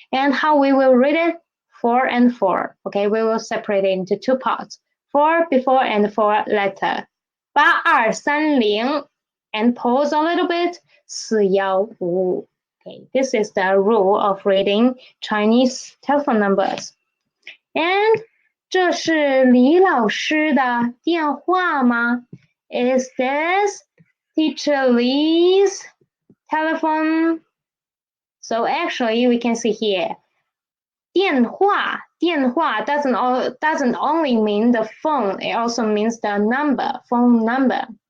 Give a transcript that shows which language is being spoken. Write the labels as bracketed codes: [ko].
[en] And how we will read it? 4 and 4, okay? We will separate it into 2 parts. 4 before and 4 later. 8230, and pause a little bit. 4155. Okay, this is the rule of reading Chinese telephone numbers. [zh] And 这是李老师的电话吗？ [en] Is this Teacher Li's telephone? So actually, we can see here, 电话 doesn't only mean the phone, it also means the number, phone number.